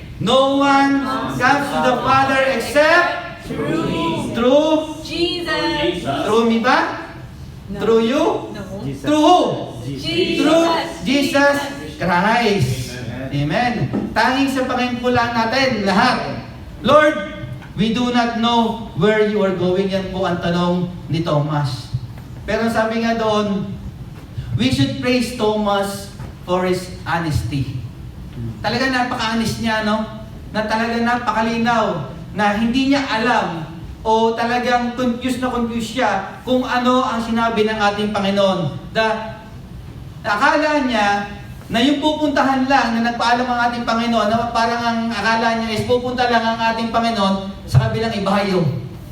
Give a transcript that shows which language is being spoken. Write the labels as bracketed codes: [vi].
[en] No one comes to the Father except through Jesus. through me ba? No. Through you? No. Through who? Jesus. Through Jesus Christ. Amen. [tl] Tanging sa Panginoon po lang natin lahat. [en] Lord, we do not know where you are going. [tl] Yan po ang tanong ni Thomas. Pero sabi nga doon, [en] we should praise Thomas for his honesty. [tl] Talaga napaka-honest niya, no? Na talaga napakalinaw na hindi niya alam o talagang confused siya kung ano ang sinabi ng ating Panginoon. Akala niya na yung pupuntahan lang na nagpaalam ang ating Panginoon, na parang ang akala niya is pupunta lang ang ating Panginoon sa kabilang ibayo.